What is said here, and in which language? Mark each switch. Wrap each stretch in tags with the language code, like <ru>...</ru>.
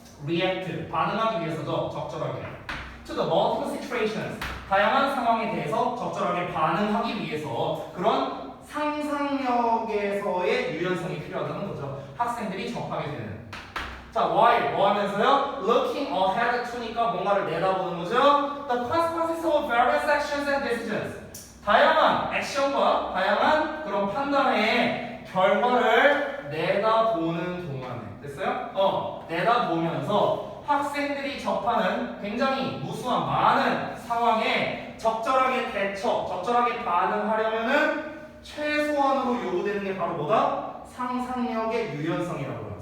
<ko>react, 반응하기 위해서죠. 적절하게.</ko> <en>to the multiple situations,</en> <ko>다양한 상황에 대해서 적절하게 반응하기 위해서 그런 상상력에서의 유연성이 필요하다는 거죠. 학생들이 접하게 되는. 자, while 뭐 하면서요?</ko> <en>looking ahead to</en> <ko>니까 뭔가를 내다보는 거죠.</ko> <en>The consequences of various actions and decisions.</en> <ko>다양한 액션과 다양한 그런 판단의 결과를 내다보는 동안에. 됐어요? 내다보면서 학생들이 접하는 굉장히 무수한 많은 상황에 적절하게 대처, 적절하게 반응하려면은 최소한으로 요구되는 게 바로 뭐다? 상상력의 유연성이라고요.</ko>